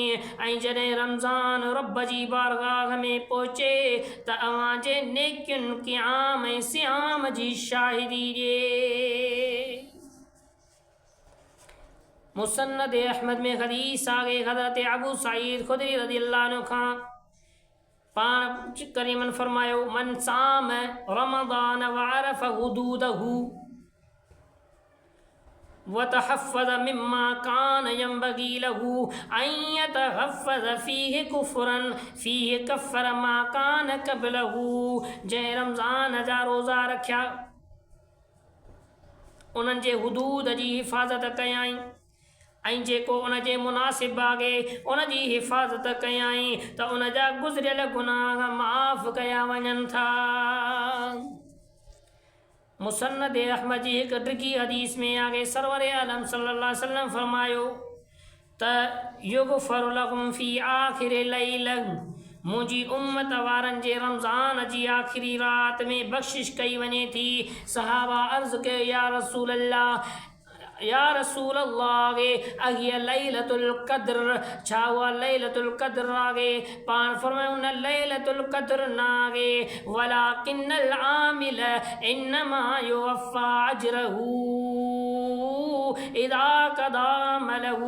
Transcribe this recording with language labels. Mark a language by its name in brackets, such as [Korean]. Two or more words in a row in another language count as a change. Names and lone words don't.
[Sindhi] ऐं जॾहिं रमज़ान रब जी बारगाह में पहुचे त अव्हां जे नेकियुनि क़ियाम ऐं सियाम जी शाहिदी ॾिए। मुसन्नद अहमद में हदीस आहे, हज़रत अबू सईद खुदरी रज़ियल्लाहु अन्हु खां पाण करीमन फरमायो, [Arabic] من صام رمضان وعرف حدوده وتحفظ مما كان ينبغي له أن يتحفظ فيه كفر فيه كفر ما كان قبله. [Sindhi] जंहिं रमज़ान जा रोज़ा रखिया, उन्हनि जे हुदूद जी हिफ़ाज़त कयाई, ऐं जेको उन जे मुनासिब आहे उन जी हिफ़ाज़त कयाई त उन जा गुज़िरियल गुनाह माफ़ कया वञनि था। मुसन्नद अहमद जी हिकु डिघी हदीस में आहे, सरवर आलम [Arabic] صلى الله عليه وسلم [Sindhi] फरमायो त [Arabic] يغفر لهم في آخر ليلة, [Sindhi] मुंहिंजी उम्मत वारनि जे रमज़ान जी आख़िरी रात में बख़्शिश कई वञे थी। सहाबा अर्ज़ कयो, [Arabic] يا رسول الله أهي ليلة القدر, [Sindhi] छा उहा लैलतुल क़द्र आहे? पाण फरमायो न लैलतुल क़द्र न आहे, [Arabic] ولكن العامل إنما يوفى أجره إذا قضى عمله.